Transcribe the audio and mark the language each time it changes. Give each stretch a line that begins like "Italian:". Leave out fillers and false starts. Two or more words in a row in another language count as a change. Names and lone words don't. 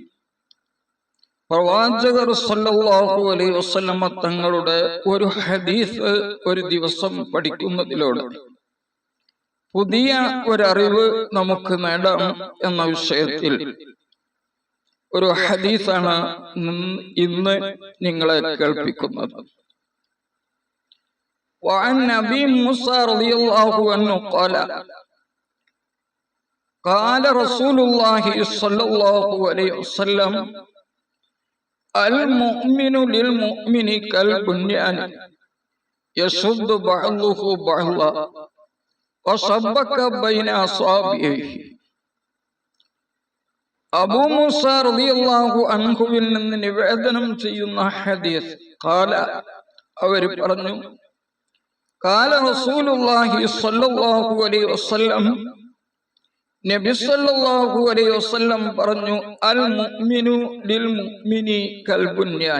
Malayalam: പ്രവാചകർ
Arabic: صلى الله عليه وسلم
Malayalam: തങ്ങളുടെ ഒരു ഹദീസ് ഒരു ദിവസം പഠിക്കുന്നതിലൂടെ പുതിയ ഒരറിവ് നമുക്ക് നേടാം എന്ന വിഷയത്തിൽ ഒരു ഹദീസാണ് ഇന്ന് നിങ്ങളെ കേൾപ്പിക്കുന്നത്.
Arabic: وعن أبي موسى رضي الله عنه قال قال رسول الله صلى الله عليه وسلم المؤمن للمؤمن كالبنيان يشد بعضه بعضا وشبك بين أصابعه.
Malayalam: അബൂ മൂസ
Arabic: رضي الله عنه
Malayalam: നിന്ന് നിവേദനം ചെയ്യുന്ന ഹദീസ്.
Arabic: ഖാല,
Malayalam: അവർ പറഞ്ഞു,
Arabic: قال رسول الله صلى الله عليه وسلم نبي صلى الله عليه وسلم പറഞ്ഞു, المؤمن للمؤمن كالبنيان.